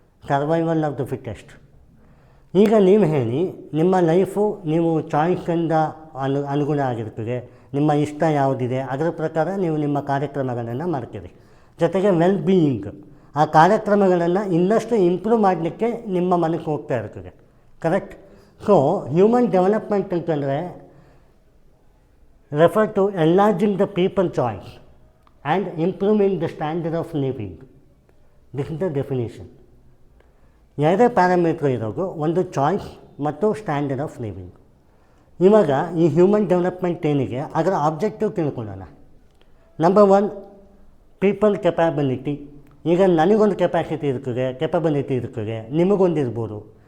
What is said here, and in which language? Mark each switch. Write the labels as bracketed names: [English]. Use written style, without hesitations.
[English] Survival of the fittest. [Kannada] ಈಗ ನೀವು ಹೇಳಿ, ನಿಮ್ಮ ಲೈಫು ನೀವು ಚಾಯ್ಸಿಂದ ಅನುಗುಣ ಆಗಿರ್ತದೆ. ನಿಮ್ಮ ಇಷ್ಟ ಯಾವುದಿದೆ ಅದರ ಪ್ರಕಾರ ನೀವು ನಿಮ್ಮ ಕಾರ್ಯಕ್ರಮಗಳನ್ನು ಮಾಡ್ತೀರಿ. ಜೊತೆಗೆ ವೆಲ್ ಬೀಯಿಂಗ್, ಆ ಕಾರ್ಯಕ್ರಮಗಳನ್ನು ಇನ್ನಷ್ಟು ಇಂಪ್ರೂವ್ ಮಾಡಲಿಕ್ಕೆ ನಿಮ್ಮ ಮನಸ್ಸು ಹೋಗ್ತಾ ಇರ್ತದೆ. ಕರೆಕ್ಟ್? [English] so human development [Kannada] ಅಂತಂದರೆ [English] refer to enlarging the people choice and improving the standard of living. This is the definition. [Kannada] ಎರಡೇ ಪ್ಯಾರಾಮೀಟ್ರ್ ಇರೋದು, ಒಂದು ಚಾಯ್ಸ್ ಮತ್ತು ಸ್ಟ್ಯಾಂಡರ್ಡ್ ಆಫ್ ಲಿವಿಂಗ್. ಇವಾಗ ಈ ಹ್ಯೂಮನ್ ಡೆವಲಪ್ಮೆಂಟ್ ಏನಿಗೆ ಅದರ ಆಬ್ಜೆಕ್ಟಿವ್ ತಿಳ್ಕೊಳ್ಳೋಣ. [English] Number one, people capability. [Kannada] ಈಗ ನನಗೊಂದು ಕೆಪಾಸಿಟಿ ಇರ್ತದೆ, ಕೆಪಾಬಿಲಿಟಿ ಇರ್ತದೆ, ನಿಮಗೊಂದಿರ್ಬೋದು.